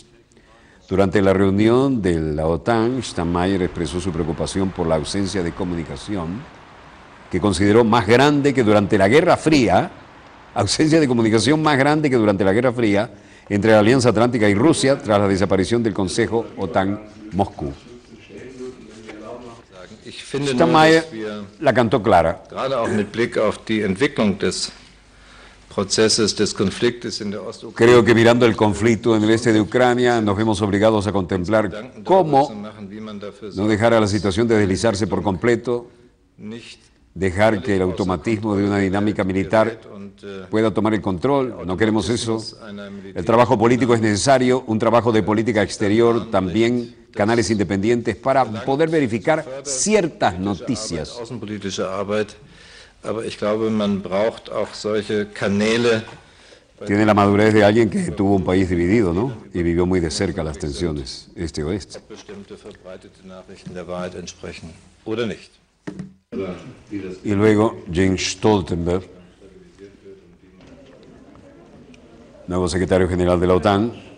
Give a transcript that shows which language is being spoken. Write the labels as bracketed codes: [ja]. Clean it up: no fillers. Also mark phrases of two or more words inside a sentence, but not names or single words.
[es] Durante la reunión de la OTAN, Steinmeier expresó su preocupación por la ausencia de comunicación, que consideró más grande que durante la Guerra Fría, ausencia de comunicación más grande que durante la Guerra Fría entre la Alianza Atlántica y Rusia tras la desaparición del Consejo OTAN-Moscú. Steinmeier la cantó clara. [de] Gerade auch mit Blick auf die Entwicklung des Prozesses des Konfliktes in der Ostukraine. [es] Creo que mirando el conflicto en el este de Ucrania nos vemos obligados a contemplar cómo no dejar a la situación de deslizarse por completo, dejar que el automatismo de una dinámica militar pueda tomar el control. No queremos eso. El trabajo político es necesario, un trabajo de política exterior, también canales independientes para poder verificar ciertas noticias. [de] Außenpolitische Arbeit, aber ich glaube, man braucht auch solche Kanäle [es] Tiene la madurez de alguien que tuvo un país dividido, ¿no? Y vivió muy de cerca las tensiones este-oeste. Y luego Jens Stoltenberg, nuevo secretario general de la OTAN.